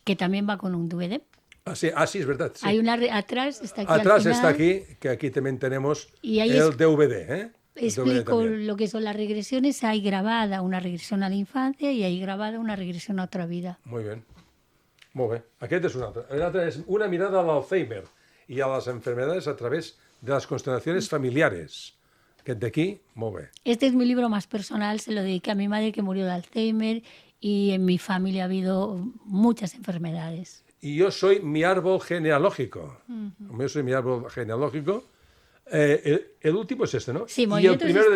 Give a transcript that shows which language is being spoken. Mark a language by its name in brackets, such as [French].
[Spanish] Que también va con un DVD. Ah, sí, es verdad. Sí. Hay una atrás, está aquí Atrás al final, está aquí, que aquí también tenemos Y ahí el DVD, ¿eh? El DVD explico también. lo que son las regresiones. Hay grabada una regresión a la infancia y hay grabada una regresión a otra vida. Muy bien. [Catalan] Molt bé. Aquest és un altre. L'altre és una mirada a l'Alzheimer i a les [Spanish] enfermedades a través de las constelaciones familiares. [Catalan] Aquest d'aquí, molt bé. [Spanish] Este es mi libro más personal, se lo dediqué a mi madre que murió de Alzheimer y en mi familia ha habido muchas enfermedades. y yo soy mi árbol genealógico. Yo soy mi árbol genealógico. El último es este, ¿no? Sí, y el movimiento primero de